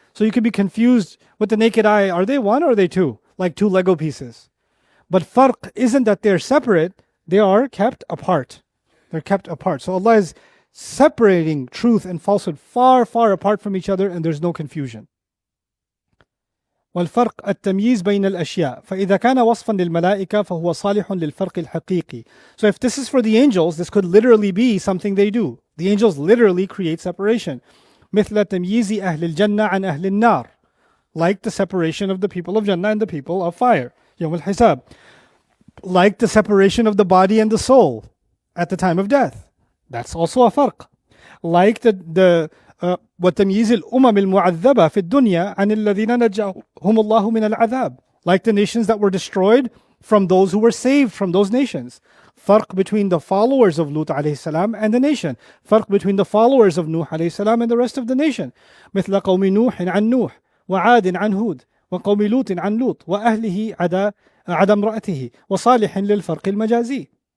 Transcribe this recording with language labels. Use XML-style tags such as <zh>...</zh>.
<en>So you can be confused with the naked eye. Are they one or are they two? Like two Lego pieces. But farq isn't that they're separate. They are kept apart. They're kept apart. So Allah is separating truth and falsehood far, far apart from each other, and there's no confusion.</en> <ar>والفرق التمييز بين الأشياء فإذا كان وصفا للملائكة فهو صالح للفرق الحقيقي.</ar> <en>So if this is for the angels, this could literally be something they do. The angels literally create separation.</en> <ar>مثل تمييز أهل الجنة عن أهل النار.</ar> <en>Like the separation of the people of Jannah and the people of fire.</en> <ar>يوم الحساب.</ar> <en>Like the separation of the body and the soul at the time of death. That's also a farq. Like the</en> <ar>وتمييز الأمم المعذبة في الدنيا عن الذين نجاهم الله من العذاب.</ar> <en>Like the nations that were destroyed from those who were saved from those nations. Farq between the followers of Lut alayhi salam and the nation. Farq between the followers of Nuh alayhi salam and the rest of the nation.</en> <ar>مثل قوم نوح عن نوح وعاد عن هود وقوم لوط عن لوط وأهله عدا امرأته وصالح للفرق المجازي.</ar>